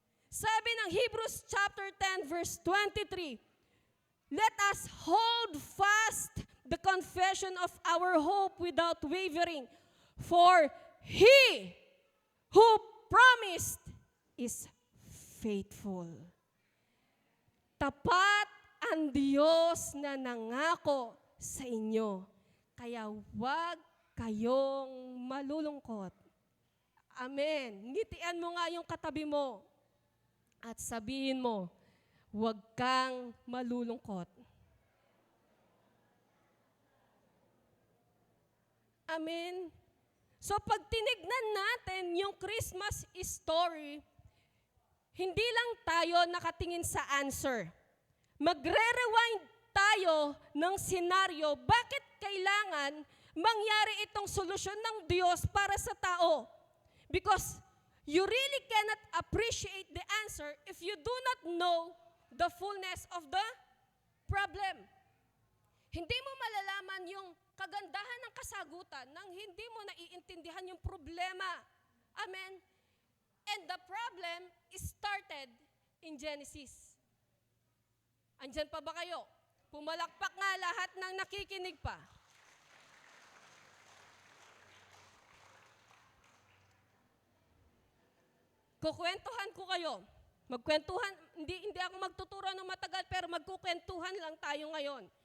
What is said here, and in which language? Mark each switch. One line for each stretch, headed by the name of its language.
Filipino: Sabi ng
English: Hebrews chapter 10 verse 23, let us hold fast the confession of our hope without wavering, for He who promised is faithful.
Filipino: Tapat ang Diyos na nangako sa inyo, kaya huwag kayong malulungkot. Amen. Ngitian mo nga yung katabi mo at sabihin mo, huwag kang malulungkot. Amen. So pag tinignan natin yung Christmas story, hindi lang tayo nakatingin sa answer. Magre-rewind tayo ng senaryo, bakit kailangan mangyari itong solusyon ng Diyos para sa tao?
English: Because you really cannot appreciate the answer if you do not know the fullness of the problem.
Filipino: Hindi mo malalaman yung kagandahan ng kasagutan nang hindi mo naiintindihan yung problema. Amen?
English: And the problem started in Genesis.
Filipino: Andyan pa ba kayo? Pumalakpak nga lahat ng nakikinig pa. Kukwentuhan ko kayo. Magkwentuhan, hindi ako magtuturo ng matagal, pero magkukwentuhan lang tayo ngayon.